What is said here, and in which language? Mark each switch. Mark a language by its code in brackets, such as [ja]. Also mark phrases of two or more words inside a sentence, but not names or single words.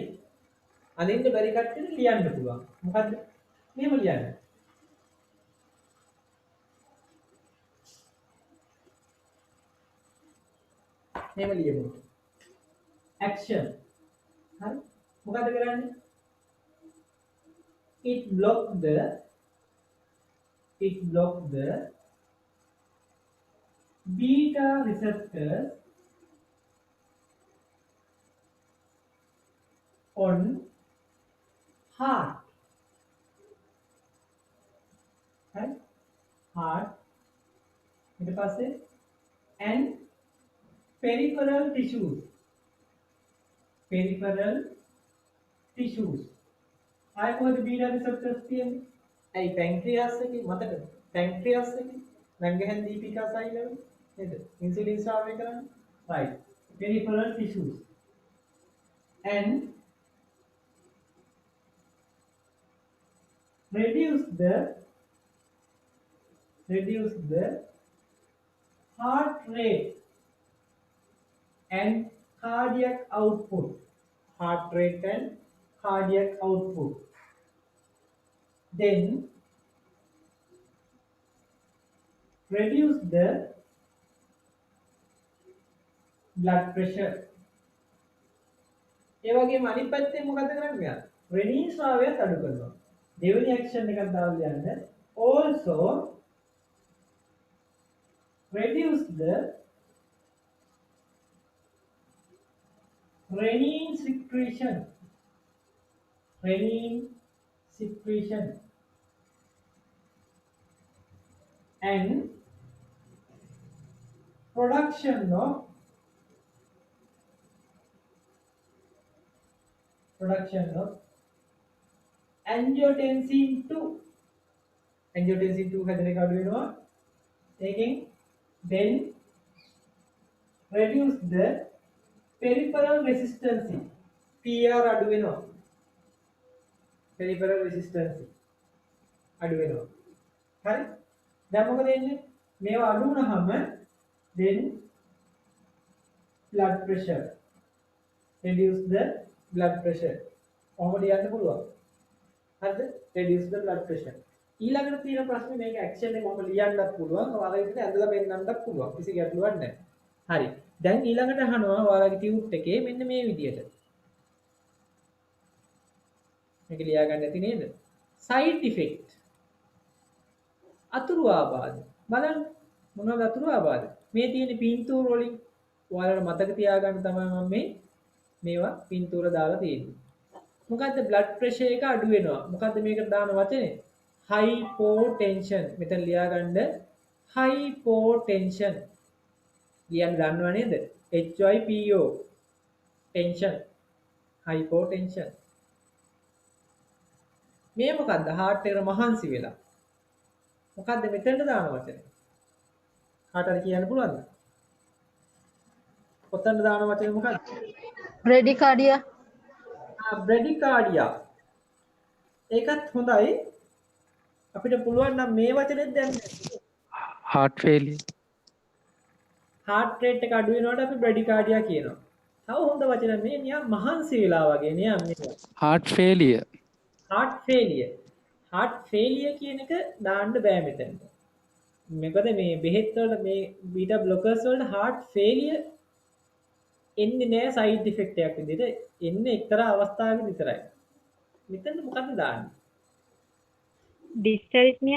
[si] අනින්න බැරි කට්ටියට ලියන්න පුළුවන්. මොකද්ද? මෙහෙම ලියන්න. මෙහෙම ලියමු. action. හරි? මොකද කරන්නේ? [en] it block the beta receptors on heart. Right? Heart. [si] ඊට පස්සේ [en] and peripheral tissues. Peripheral tissues. [si] ආය කොහොමද [en] beta receptors [si] තියෙන්නේ? ඇයි පැන්ක්‍රියාස් එකේ මතකද? පැන්ක්‍රියාස් එකේ රංගහන් දීපිකා සෛලව නේද? ඉන්සුලින් ස්‍රාවය කරන්නේ. right. [en] Peripheral tissues and reduce the heart rate and cardiac output. Heart rate and cardiac output. Then reduce the blood pressure. [si] ඒ වගේම අනිත් පැත්තෙන් මොකද කරන්නේ මෙයා? රෙනින් ස්‍රාවයත් අඩු කරනවා. දෙවෙනි ඇක්ෂන් එකක් දාලා යන්න. [en] Also reduce the renin secretion. Renin secretion and production of angiotensin 2. [si] angiotensin 2 හැදෙන එක අඩු වෙනවා. [en] ඒකෙන් then reduce the peripheral resistance. [si] PR අඩු වෙනවා. [en] peripheral resistance [si] අඩු වෙනවා. හරි? දැන් මොකද වෙන්නේ? මේවා අඩු වුණාම [en] then blood pressure. reduce the blood pressure. [si] කොහොමද යන්න පුළුවන්? හරිද? [en] reduce the blood pressure. [si] ඊළඟට තියෙන ප්‍රශ්නේ මේක ඇක්ෂන් එක මම ලියන්නත් පුළුවන්. ඔයාලා ඉතින් ඇඳලා පෙන්නන්නත් පුළුවන්. කිසි ගැටලුවක් නැහැ. හරි. දැන් ඊළඟට අහනවා ඔයාලගේ ටියුට් එකේ මෙන්න මේ විදියට. මේක ලියා ගන්න ඇති නේද? [en] side effect. [si] අතුරු ආබාධ. බලන්න මොනවද අතුරු ආබාධ? මේ තියෙන පින්තූර වලින් ඔයාලට මතක තියාගන්න තමයි මම මේවා පින්තූර දාලා තියෙන්නේ. මොකද්ද [en] blood pressure [si] එක අඩු වෙනවා. මොකද්ද මේකට දාන වචනේ? hypotension. මෙතන ලියා ගන්න hypotension. ලියන්න දන්නව නේද? HYPO tension. hypotension. මේ මොකද්ද? heart එක මහන්සි වෙලා. මොකද්ද මෙතනට දාන වචනේ? කාට හරි කියන්න පුළුවන්ද? කොතනද දාන වචනේ මොකද්ද? Bradycardia. බ්‍රැඩිකාඩියා. ඒකත් හොඳයි. අපිට පුළුවන් නම් මේ වචනේත් දැන් [en] heart failure, heart rate [si] එක අඩු වෙනකොට අපි බ්‍රැඩිකාඩියා කියනවා. තව හොඳ වචන මේ නිකන් මහන්සි වෙලා වගේ නිකන් මේ [en] heart failure, heart failure. heart failure [si] කියන එක දාන්න බෑ මෙතනට. මොකද මේ බෙහෙත් වල මේ [en] beta blockers [si] වල [en] heart failure [si] එන්නේ නෑ [en] side effect [si] එකක් විදිහට. එන්නේ එක්තරා අවස්ථාවක විතරයි. මෙතන මොකද්ද දාන්නේ? Dysarrhythmia.